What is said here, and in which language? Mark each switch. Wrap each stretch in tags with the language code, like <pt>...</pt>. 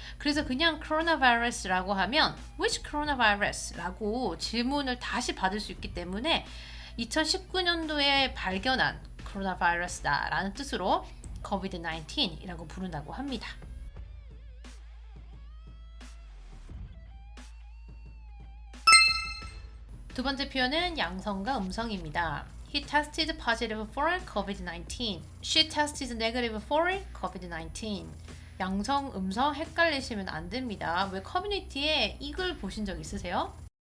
<ko>그래서 그냥 coronavirus라고 하면</ko> <en>which coronavirus</en> <ko>라고 질문을 다시 받을 수 있기 때문에 2019년도에 발견한 코로나 바이러스다라는 뜻으로 COVID-19이라고 부른다고 합니다. 두 번째 표현은 양성과 음성입니다.</ko> <en>He tested positive for COVID-19. She tested negative for COVID-19.</en> <ko>양성, 음성 헷갈리시면 안 됩니다. 왜 커뮤니티에 이 글 보신 적 있으세요?</ko>